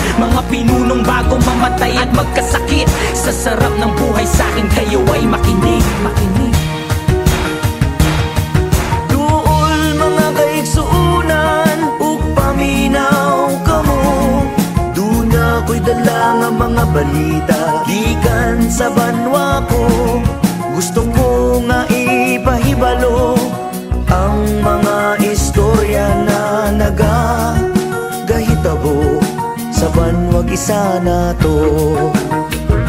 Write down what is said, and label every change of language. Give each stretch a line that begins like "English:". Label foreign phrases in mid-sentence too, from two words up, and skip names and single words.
Filipino: Mga pinunong bago mamatay at magkasakit, sa sarap ng buhay sa'kin kayo ay makinig.
Cebuano: Duol mga kaigsuunan ug paminaw kamo, dun ako'y dala nga mga balita gikan sa banwa ko. Gusto ko nga ipahibalo ang mga istorya na nagagahitabo sa banwa gisa nato.